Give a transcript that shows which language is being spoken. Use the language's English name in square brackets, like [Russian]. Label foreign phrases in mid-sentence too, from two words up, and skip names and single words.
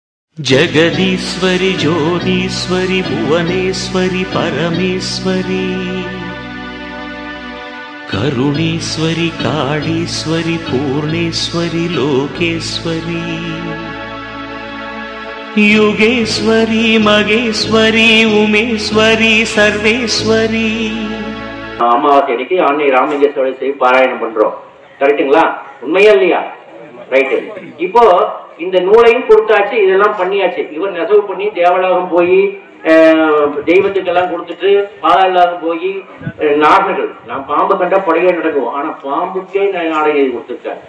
[Sanskrit] जगदीश्वरि ज्योतीश्वरि भुवनेश्वरि परमेश्वरि करुणेश्वरि काळीश्वरि पूर्णेश्वरि लोकेश्वरि युगेश्वरि मगेश्वरि उमेश्वरि सर्वेश्वरि [Tamil] அமாவாசை அன்னைக்கு ஆன்னை ராமலிங்கேஸ்வரர் செய்தி பாராயணம் பண்றோம். கரெக்டுங்களா? உண்மையா இல்லையா? ரைட்டு. இப்போ இந்த நூலையும் கொடுத்தாச்சு, இதெல்லாம் பண்ணியாச்சு. இவர் நெசவு பண்ணி தேவலோகம் போய் தெய்வத்துக்கெல்லாம் கொடுத்துட்டு பாலாளம் போய் நாகர்கள் நான் பாம்பு கண்டா படையே நடக்கும், ஆனா பாம்புக்கே நாடை கொடுத்துருக்காரு.